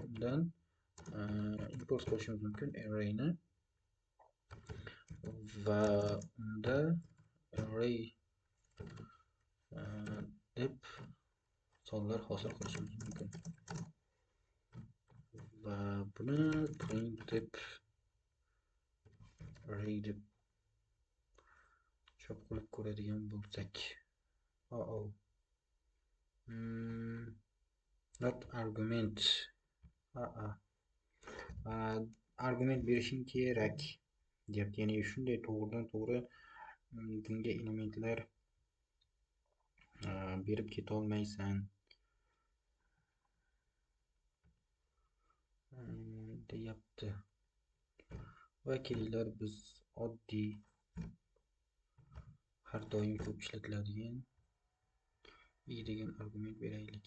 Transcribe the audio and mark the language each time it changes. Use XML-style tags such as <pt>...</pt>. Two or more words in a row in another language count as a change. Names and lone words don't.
<uz>Undan import qilishimiz mumkin arrayni va unda array deb sonlar hosil qilishimiz mumkin. Va buni print deb array deb chop qilib ko'radigan bo'lsak,</uz> <en>not argument,</en> <uz>argument berishing kerak deyapti. Ya'ni shunday to'g'ridan to'g'ri bunga elementlar berib keta olmaysan deyapti. Va kelinglar biz oddiy har doim ko'p ishlatiladigan i degan argument beraylik.</uz>